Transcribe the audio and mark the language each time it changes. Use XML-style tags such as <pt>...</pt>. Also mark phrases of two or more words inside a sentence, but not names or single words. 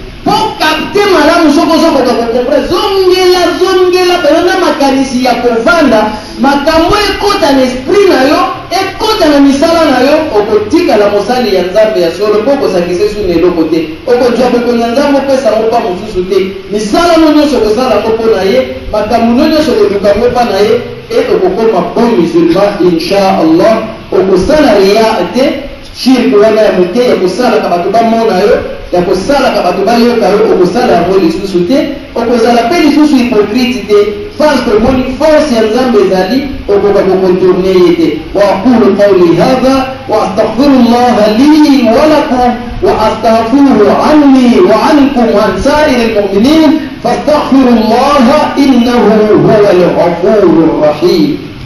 <ln>Po kapte malamu soko soko ka kokompre, zongela, zongela, pena na makanisi ya kovanda, makambo ekota na esprit na yo, ekota na misala na yo, okotikala mosali ya Nzambe ya solo, po okosangisa esu na eloko te. Okozwa bokonzi ya Nzambe, opesa yango pa mosusu te. Misala no nyonso okosala yango mpo na ye, makambo no nyonso okoluka yango mpa na ye, e okokoma</ln> <fr>bon musulman,</fr> <ar>إن شاء الله.</ar> <ln>Okosala riya te, shirk wana ya moke, ya kosalaka bato bamona yo, ya kosalaka bato bayoka yo, okosala yango lisusu te, okozala mpe lisusu hypocrite te,</ln> <fr>parce que</fr> <ln>omoni force ya Nzambe ezali, okoka kokontourne ye te.</ln> <ar>وأقول قولي هذا وأستغفر الله لي ولكم وأستغفره عني وعنكم وعن سائر المؤمنين فاستغفر الله إنه هو الغفور الرحيم.</ar>